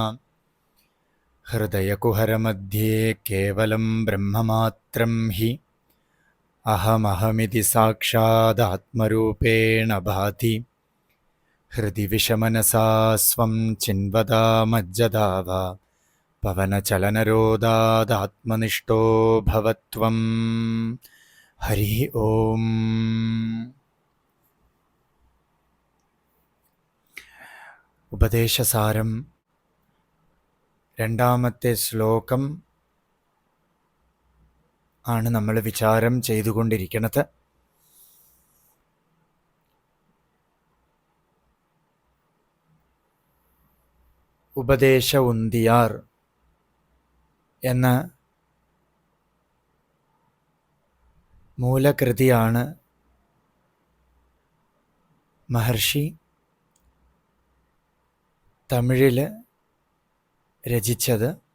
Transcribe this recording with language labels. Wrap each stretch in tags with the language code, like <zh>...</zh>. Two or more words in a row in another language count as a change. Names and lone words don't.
<sa>हृदयकुहरमध्ये केवलं ब्रह्ममात्रं हि अहमहमिति साक्षादात्मरूपेण भाति। हृदि विषमनसा स्वं चिन्वदामज्जदावा पवनचलनरोधादात्मनिष्ठो भवत्वं। हरि ओम्।</sa> <ml>ഉപദേശസാരം രണ്ടാമത്തെ ശ്ലോകം ആണ് നമ്മൾ വിചാരം ചെയ്തുകൊണ്ടിരിക്കുന്നത്. ഉപദേശ ഉന്തിയാർ എന്ന മൂലകൃതിയാണ് മഹർഷി തമിഴിൽ രചിച്ചത്.</ml>